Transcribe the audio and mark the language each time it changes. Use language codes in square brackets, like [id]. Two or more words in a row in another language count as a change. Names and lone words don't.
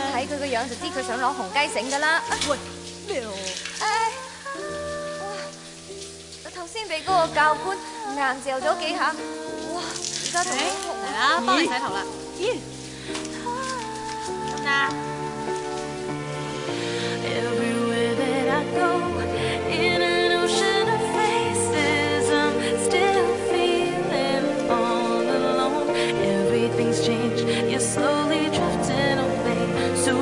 [yue] 一睇佢個樣就知佢想攞紅雞繩㗎啦。喂，咩啊？頭先俾嗰個教官硬嚼咗幾下，哇！而家仲好紅嚟啦，幫你洗頭啦。咦？咁啊？ [en] Everywhere that I go, in an ocean of faces, I'm still feeling all alone. Everything's changed, you're slowly drifting away.